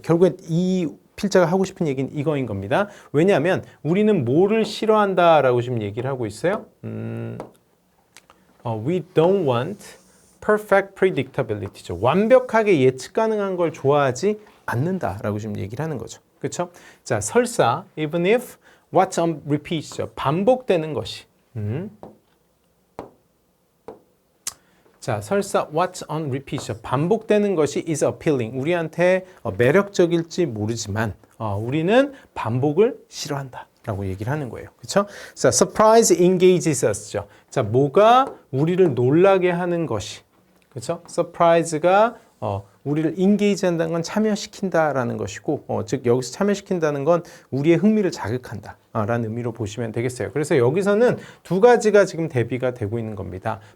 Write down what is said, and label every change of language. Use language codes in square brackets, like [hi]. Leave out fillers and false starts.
[ko] 결국엔 이 필자가 하고 싶은 얘기는 이거인 겁니다. 왜냐하면 우리는 뭐를 싫어한다라고 지금 얘기를 하고 있어요. [en] We don't want perfect predictability죠. [ko] 완벽하게 예측 가능한 걸 좋아하지 않는다라고 지금 얘기를 하는 거죠. 그렇죠? [en] 자, [ko] 설사 [en] even if what's on repeat죠. [ko] 반복되는 것이. 자, 설사 [en] what's on repeat죠. [ko] 반복되는 것이 [en] is appealing. [ko] 우리한테 매력적일지 모르지만 우리는 반복을 싫어한다 라고 얘기를 하는 거예요. 그렇죠? [en] 자, surprise engages us죠. [ko] 자, 뭐가 우리를 놀라게 하는 것이. 그렇죠? surprise가 우리를 engage 한다는 건 참여시킨다라는 것이고, 즉 여기서 참여시킨다는 건 우리의 흥미를 자극한다 라는 의미로 보시면 되겠어요. 그래서 여기서는 두 가지가 지금 대비가 되고 있는 겁니다.